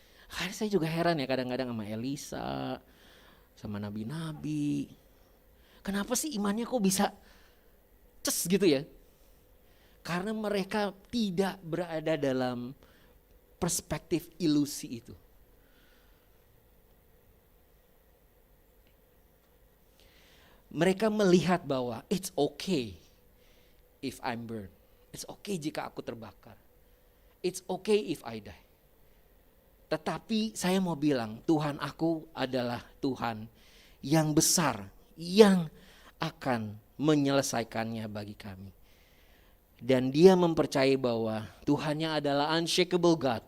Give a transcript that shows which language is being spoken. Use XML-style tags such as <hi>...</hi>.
<id>Saya juga heran ya kadang-kadang sama Elisa, sama nabi-nabi. Kenapa sih imannya kok bisa ces gitu ya? Karena mereka tidak berada dalam perspektif ilusi itu. Mereka melihat bahwa</id> <en>it's okay if I'm burned. It's okay</en> <id>jika aku terbakar.</id> <en>It's okay if I die.</en> <id>Tetapi saya mau bilang Tuhan aku adalah Tuhan yang besar, yang akan menyelesaikannya bagi kami. Dan dia mempercayai bahwa Tuhannya adalah unshakable God.</id>